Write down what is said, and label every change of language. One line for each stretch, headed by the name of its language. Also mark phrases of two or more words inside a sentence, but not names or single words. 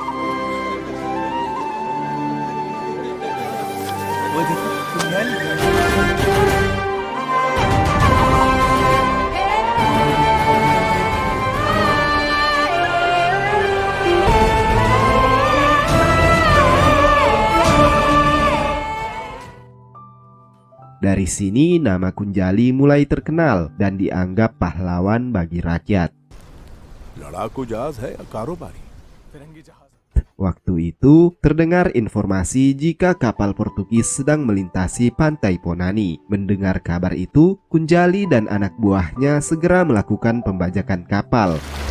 Hindi: वो देखो, कुनियाली।
Indonesian: Dari sini nama Kunjali mulai terkenal dan dianggap pahlawan bagi rakyat.
Hindi: लड़ाकू जहाज है या कारोबारी फिरंगी जहाज
Indonesian: Waktu itu, terdengar informasi jika kapal Portugis sedang melintasi pantai Ponani. Mendengar kabar itu, Kunjali dan anak buahnya segera melakukan pembajakan kapal.